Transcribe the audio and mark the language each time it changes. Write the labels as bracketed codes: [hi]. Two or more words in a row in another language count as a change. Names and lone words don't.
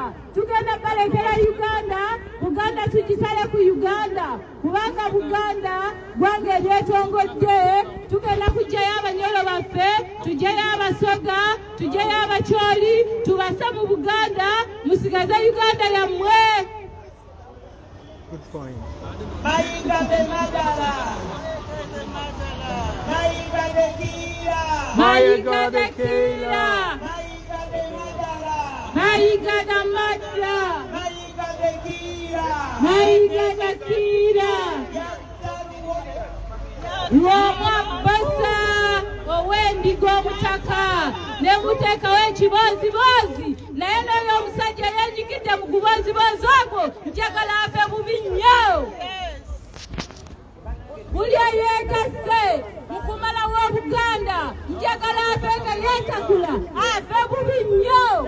[lg] Tugenda balekera Uganda Buganda tugisale ku Uganda kubanga Buganda gwange eryetongodde tugenda kujjayo abanyolo baffe, tujjayo abasoga, tujjayo abakyoli, tubase mu Buganda, musigaze Uganda yammwe. [en] Good point. [lg] Mayiga de Madala. Mayiga de Kira. Mayiga de Kira. Mayiga de Madala. Mayiga de Madala. Mayiga de Kira. Mayiga de Kira. Lw'omwabbasa ow'endiga omutaka ne muteekawo ekibozibozi naye n'oyo omusajja yeenyigidde mu kubozibozi ogwo njagala afe bubi nnyo. Buli eyeegasse mu kumalawo Obuganda njagala afe nga yeetakula afe bubi nnyo.